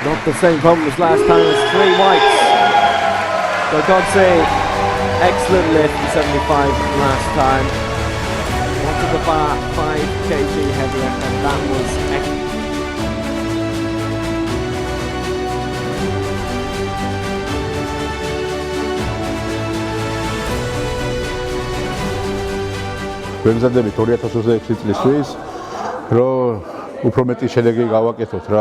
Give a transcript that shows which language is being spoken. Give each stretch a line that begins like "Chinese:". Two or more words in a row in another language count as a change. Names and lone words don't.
English: the same problem as last time. It's 3 whites. So Godse, excellent lift in 75 last time. Onto the bar, 5 kg heavier, and that was excellent.
Georgian: ვემზადებით 2026 წლისთვის, რომ უფრო მეტი შედეგი გავაკეთოთ რა.